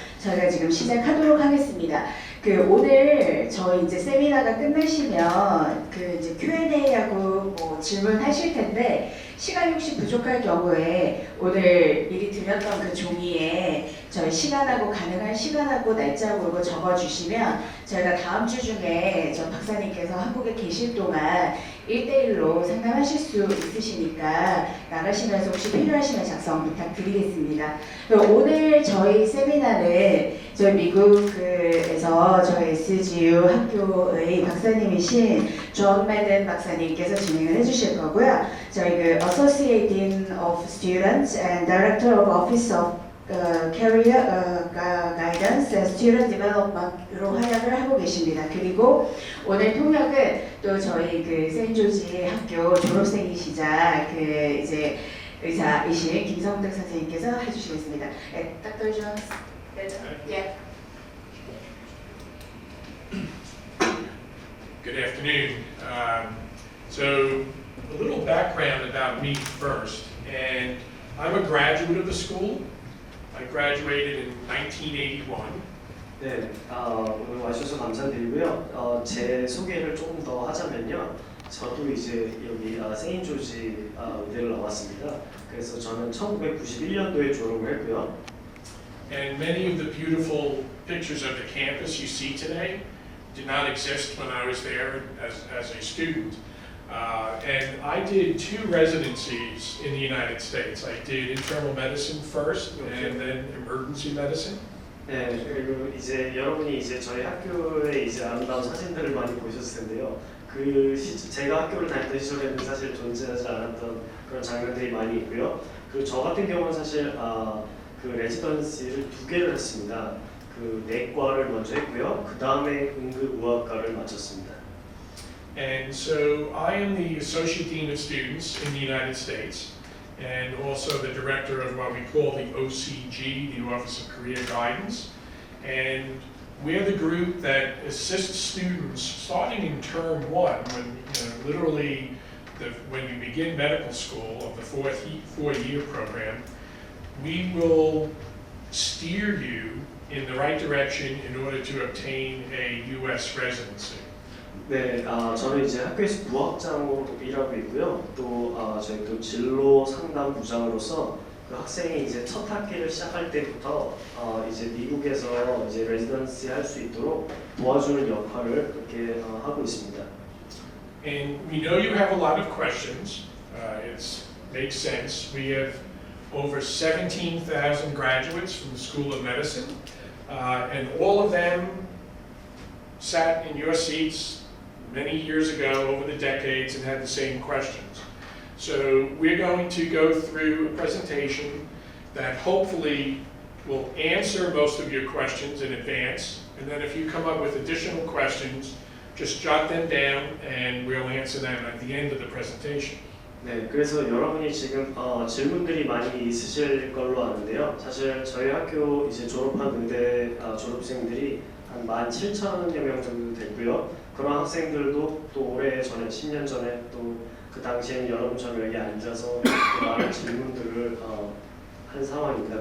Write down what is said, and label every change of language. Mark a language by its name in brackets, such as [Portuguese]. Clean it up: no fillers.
[Korean] 저희가 지금 시작하도록 하겠습니다. 오늘 저희 이제 세미나가 끝나시면 이제 Q&A하고 질문하실 텐데 시간이 혹시 부족할 경우에 오늘 미리 드렸던 그 종이에 저희 시간하고 가능한 시간하고 날짜하고 적어주시면 저희가 다음 주 중에 저 박사님께서 한국에 계실 동안 1대1로 상담하실 수 있으시니까 나가시면서 혹시 필요하시면 작성 부탁드리겠습니다. 오늘 저희 세미나는 저희 미국에서 저희 SGU 학교의 박사님이신 존 매든 박사님께서 진행을 해주실 거고요. 저희 Associate Dean of Students and Director of Office of Career Guidance and Student Development으로 활약을 하고 계십니다. 그리고 오늘 통역은 또 저희 세인트조지 학교 졸업생이시자 이제 의사이신 김성득 선생님께서 해주시겠습니다. [English] Dr. Jones. Yeah. Good afternoon. So a little background about me first, and I'm a graduate of the school. I graduated in 1981. [Korean] 네, 오늘 와주셔서 감사드리고요. 제 소개를 조금 더 하자면요. 저도 이제 여기 세인트조지 의대를 나왔습니다. 그래서 저는 1991년도에 졸업을 했고요. [English] And many of the beautiful pictures of the campus you see today did not exist when I was there as a student. And I did 2 residencies in the United States. I did internal medicine first, and then emergency medicine. [Korean] 네, 그리고 이제 여러분이 이제 저희 학교의 이제 아름다운 사진들을 많이 보셨을 텐데요. 제가 학교를 다녔던 시절에는 사실 존재하지 않았던 그런 장면들이 많이 있고요. 그리고 저 같은 경우는 사실 레지던시를 2개를 했습니다. 내과를 먼저 했고요. 그 다음에 응급의학과를 마쳤습니다. [English] And so I am the Associate Dean of Students in the United States and also the Director of what we call the OCG, the Office of Career Guidance. And we're the group that assists students starting in term 1, when literally when you begin medical school of the four-year program. We will steer you in the right direction in order to obtain a U.S. residency. [Korean] 네, 저는 이제 학교에서 부학장으로 일하고 있고요. 또 저희 또 진로 상담 부장으로서 그 학생이 이제 첫 학기를 시작할 때부터 이제 미국에서 이제 레지던시 할 수 있도록 도와주는 역할을 그렇게 하고 있습니다. [English] And we know you have a lot of questions. It makes sense. We have over 17,000 graduates from the School of Medicine, and all of them sat in your seats many years ago over the decades and had the same questions. So we're going to go through a presentation that hopefully will answer most of your questions in advance, and then if you come up with additional questions, just jot them down and we'll answer them at the end of the presentation. [Korean] 네, 그래서 여러분이 지금 질문들이 많이 있으실 걸로 아는데요. 사실 저희 학교 이제 졸업한 의대 졸업생들이 한 17,000여 명 정도 됐고요. 그런 학생들도 또 오래 전에 10년 전에 또 그 당시에는 여러분처럼 여기 앉아서 많은 질문들을 한 상황입니다.